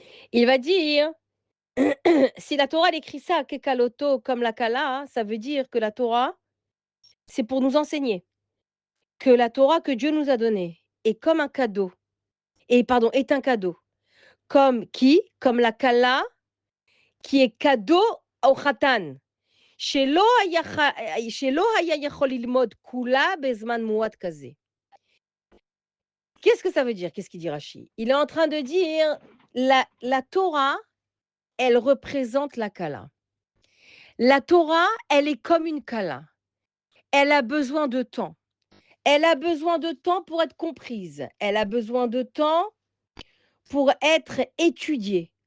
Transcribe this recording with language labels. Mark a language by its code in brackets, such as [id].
[fr] Il va dire, si la Torah elle écrit ça, Kekaloto, comme la Kala, ça veut dire que la Torah, c'est pour nous enseigner que la Torah que Dieu nous a donnée est comme un cadeau. Est un cadeau. Comme qui? Comme la Kala qui est cadeau au Khatan. [he] שלא היה יכול ללמוד כולה בזמן מועט כזה. [fr] Qu'est-ce que ça veut dire? Qu'est-ce qu'il dit Rashi? Il est en train de dire, la Torah, elle représente la Kala. La Torah, elle est comme une Kala. Elle a besoin de temps. Elle a besoin de temps pour être comprise. Elle a besoin de temps pour être étudiée.